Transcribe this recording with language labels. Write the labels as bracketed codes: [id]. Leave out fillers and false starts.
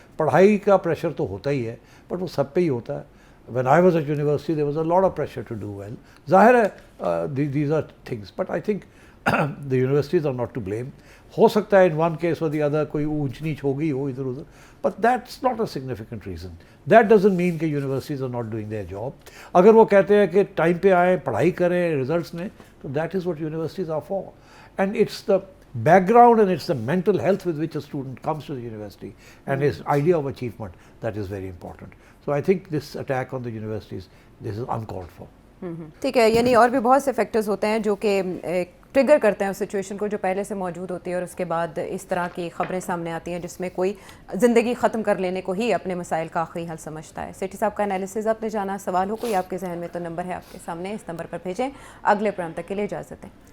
[ur] پڑھائی کا پریشر تو ہوتا ہی ہے, بٹ وہ سب پہ ہی ہوتا ہے. [en] When I was at university there was a lot of pressure to do well. [ur] ظاہر ہے [en] These are things, but I think the universities are not to blame. [ur] ہو سکتا ہے ان ون کیس اور دی ادر کوئی اونچ نیچ ہو گئی ہو ادھر ادھر, [en] but that's not a significant reason. That doesn't mean کہ universities are not doing their job. [ur] اگر وہ کہتے ہیں کہ ٹائم پہ آئیں, پڑھائی کریں رزلٹس میں, تو [en] that is what universities are for. And it's the background and it's the mental health with which a student comes to the university and his idea of achievement that is very important. So I think this attack on the universities, this is uncalled for. [ur] ٹھیک ہے, یعنی اور بھی بہت سے factors ہوتے ہیں جو کہ ٹریگر کرتے ہیں اس سچویشن کو جو پہلے سے موجود ہوتی ہے, اور اس کے بعد اس طرح کی خبریں سامنے آتی ہیں جس میں کوئی زندگی ختم کر لینے کو ہی اپنے مسائل کا آخری حل سمجھتا ہے. سیٹھی صاحب کا انالیسز آپ نے جانا, سوال ہو کوئی آپ کے ذہن میں تو نمبر ہے آپ کے سامنے, اس نمبر پر بھیجیں. اگلے پروگرام تک کے لیے اجازت ہے.